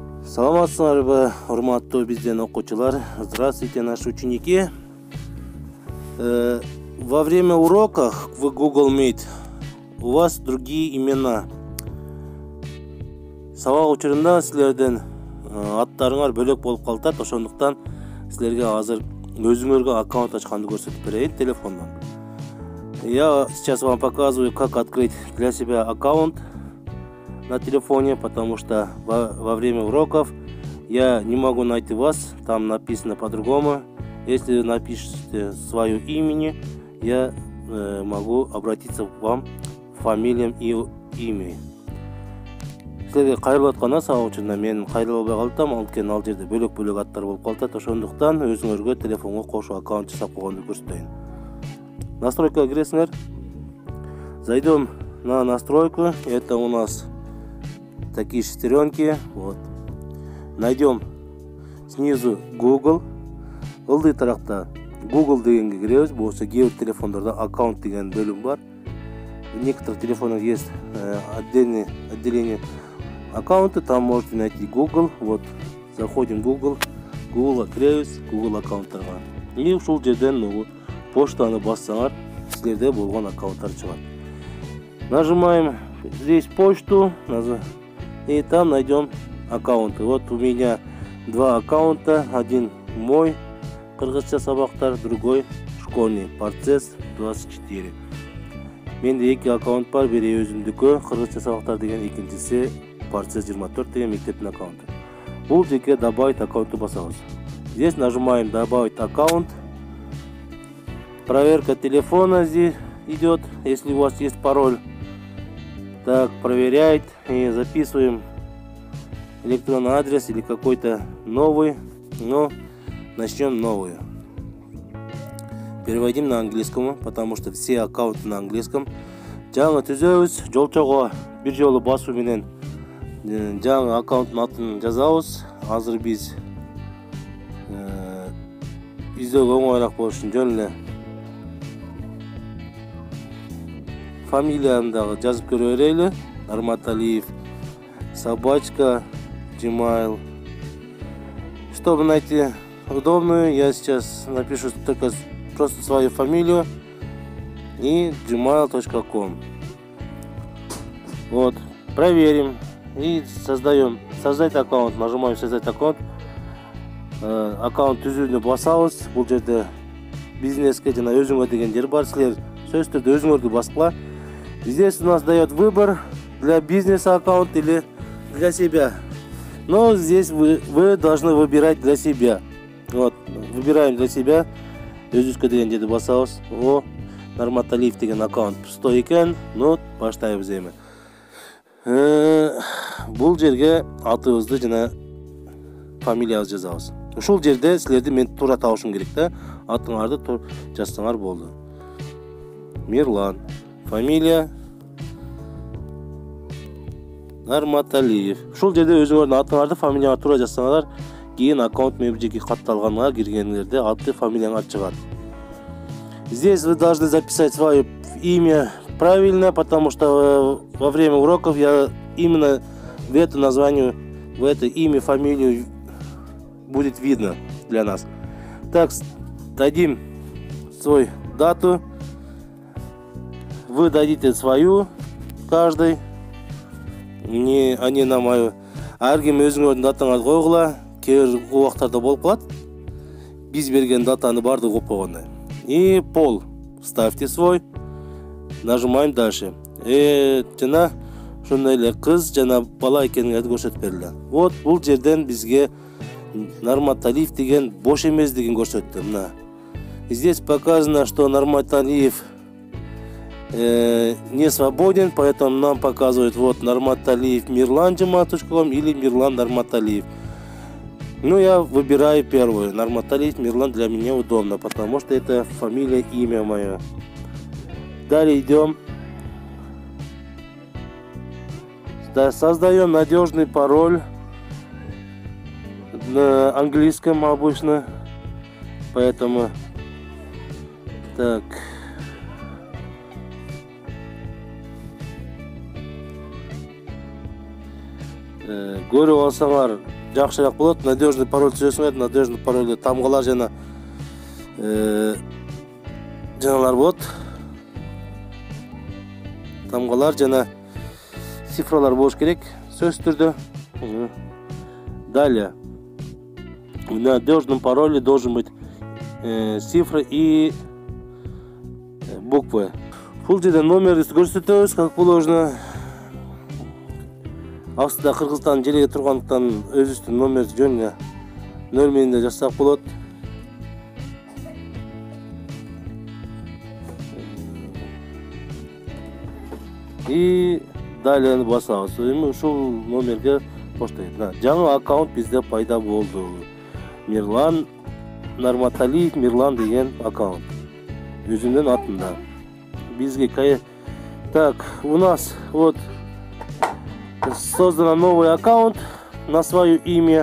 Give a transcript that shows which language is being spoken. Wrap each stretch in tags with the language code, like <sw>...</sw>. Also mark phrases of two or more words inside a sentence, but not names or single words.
<ky>Саламатсыздарбы, урматтуу бизден окуучулар.</ky> <ru>Здравствуйте, наши ученики. Во время уроков в Google Meet у вас другие имена.</ru> <ky>Сабак учурунда силердин аттарыңар бөлөк болуп калат. Ошондуктан силерге азыр өзүңөргө аккаунт ачканды көрсөтүп берейин телефондон.</ky> <ru>Я сейчас вам показываю, как открыть для себя аккаунт на телефоне, потому что во время уроков я не могу найти вас, там написано по-другому. Если напишите свое имя, я могу обратиться к вам фамилиям и имя.</ru> <ky>Силерге кайрылып атканда сабак учурунда мен кайрыла албай калдым, анткени ал жерде бөлөк аттар болуп калат. Ошондуктан өзүңөргө телефонго кошуп аккаунт жасап койгонду көрсөтөйүн. Настройкага киресиңер.</ky> <ru>Зайдем на настройку. Это у нас такие шестеренки. Вот. Найдем снизу Google.</ru> <ky>Ылдый таракта Google дегенге киребиз. Болсо кээ бир телефондордо аккаунт деген бөлүм бар.</ky> <ru>В некоторых телефонах есть отделение аккаунта. Там можете найти Google. Вот. Заходим в Google. Google киребиз.</ru> <ky>Google аккаунттарга. И ушул жерден поштаны бассаңар, силерде болгон аккаунттар чыгат.</ky> <ru>Нажимаем здесь почту, и там найдем аккаунты. Вот у меня два аккаунта. Один мой,</ru> <ky>кыргызча сабактар,</ky> <ru>другой школьный, Процесс 24.</ru> <ky>Менде эки аккаунт бар, бири өзүмдүкү, кыргызча сабактар деген, экинчиси Процесс 24 деген мектептин аккаунты. Бул жерге добавить аккаунтты басабыз.</ky> <ru>Здесь нажимаем добавить аккаунт. Проверка телефона здесь идет, если у вас есть пароль. Так, проверяет и записываем электронный адрес или какой-то новый. Но начнем новую. Переводим на английскому, потому что все аккаунты на английском.</ru> <ky>Жаңы түзөбүз, жолчого бир жолу басуу менен жаңы аккаунттун атын жазабыз. Азыр биз издөөгө оңойлук болуш үчүн жөн эле фамилиямды жазып көрө берели. Нарматалиев,</ky> <ru>собачка, Gmail. Чтобы найти удобную, я сейчас напишу только просто свою фамилию и gmail.com. Вот, проверим и создаем. Создать аккаунт. Нажимаем создать аккаунт.</ru> <ky>Аккаунт түзүүнү басабыз. Бул жерде бизнеске жана өзүңө деген жер бар. Силер сөзсүз түрдө өзүңөрдү баскыла.</ky> <ru>Здесь у нас дает выбор для бизнеса аккаунт или для себя. Но здесь вы должны выбирать для себя. Вот, выбираем для себя.</ru> <ky>Өзүбүзгө деген жерди басабыз. О, Нарматалиев деген аккаунт пустой экен. Ну, баштайбыз эми. Бул жерге атыбызды жана фамилиябызды жазабыз. Ушул жерде силерди мен туура табышым керек да. Атыңарды жазсаңар болду. Мирлан. Фамилия Нарматалиев. Ушул жерде өзүңөрдүн атыңарды, фамилияңарды туура жазсаңар, кийин аккаунт менен жеке катталганга киргениңерде аты, фамилияңар чыгат.</ky> <ru>Здесь вы должны записать свое имя правильно, потому что во время уроков я именно в это название, в это имя, фамилию будет видно для нас. Так, дадим свою дату. Вы дадите свою каждый, а не на мою.</ru> <ky>Аргим өзүңөрдүн датаңарды койгула. Кээ бир убактарда болуп калат. Биз берген датаны бардыгы коюп койгондой.</ky> <ru>И пол ставьте свой. Нажимаем дальше.</ru> <ky>Жана ошондой эле кыз жана бала экениңерди көрсөтүп берилди. Вот бул жерден бизге Нарматалиев деген бош эмес деген көрсөттү. Мына.</ky> <ru>Здесь показано, что Нарматалиев не свободен, поэтому нам показывают вот Нарматалиев Мирлан gmail.com или Мирлан Нарматалиев. Ну, я выбираю первую. Нарматалиев Мирлан для меня удобно, потому что это фамилия, имя мое. Далее идем. Создаем надежный пароль на английском обычно, поэтому так.</ru> <ky>Көрүп алсаңар, жакшыраак болот.</ky> <ru>Надежный пароль</ru> <ky>түзөсүңөр,</ky> <ru>надежный пароль</ru> <ky>тамгалар жана жаналар болот. Тамгалар жана цифралар болуш керек сөзсүз түрдө.</ky> <ru>Далее в надежном пароле должен быть цифры и буквы.</ru> <ky>Бул жерде номерди көрсөтөбүз,</ky> <ru>как положено.</ru> <ky>Астында Кыргызстан жерге тургандыктан өзүбүздүн номер жөн нөл менен да жазсак болот.</ky> <ru>И далее</ru> <ky>басабыз. Ушул номерге почта. Жаңы аккаунт бизде пайда болду. Мирлан Нарматалиев Мирлан деген аккаунт. Өзүмдүн атымда.</ky> <ru>Бизге так, у нас вот создан новый аккаунт на свое имя.</ru>